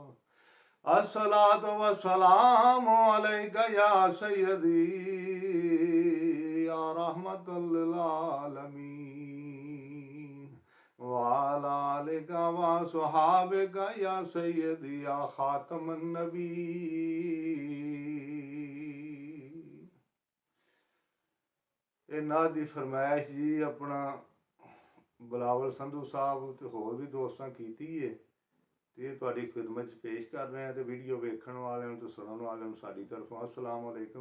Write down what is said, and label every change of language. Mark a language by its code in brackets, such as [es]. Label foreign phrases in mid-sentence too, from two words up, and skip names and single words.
[ar] الصلاة والسلام عليك يا سيدي يا رحمة للعالمين وعلى آلك وصحابك يا سيدي يا خاتم النبيين. [pa] ਇਹਨਾਂ ਦੀ ਫਰਮਾਇਸ਼ ਜੀ ਆਪਣਾ ਬਲਾਵਲ ਸੰਧੂ ਸਾਹਿਬ ਤੇ ਹੋਰ ਵੀ ਦੋਸਤਾਂ ਕੀਤੀ ਏ ਤੇ ਇਹ ਤੁਹਾਡੀ ਖਿਦਮਤ 'ਚ ਪੇਸ਼ ਕਰ ਰਹੇ ਹਾਂ। ਤੇ ਵੀਡੀਓ ਵੇਖਣ ਵਾਲਿਆਂ ਨੂੰ ਤੇ ਸੁਣਨ ਵਾਲਿਆਂ ਨੂੰ ਸਾਡੀ ਤਰਫੋਂ [ar] السلام عليكم.